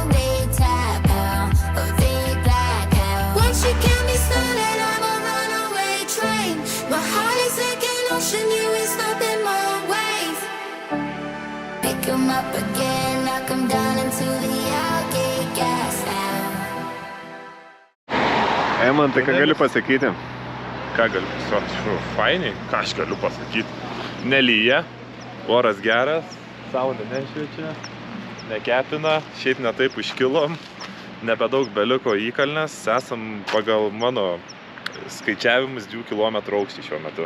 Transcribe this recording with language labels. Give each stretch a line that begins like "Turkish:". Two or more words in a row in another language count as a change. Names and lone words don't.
English: They tap out, or they black out. Once you get me started, I'm a runaway train. My heart is like an ocean, you ain't stopping my wave. Pick 'em up again, knock 'em down until they all get gassed out.
Lithuanian: Eimantai, ką galiu pasakyti? Ką galiu pasakyti? Fainiai, ką aš galiu pasakyti? Nelyja, oras geras, saulė nešviečia, nekepina, šiaip ne taip užkilom, nebedaug beliko įkalnės, esam pagal mano skaičiavimus 2 km aukštį šiuo metu.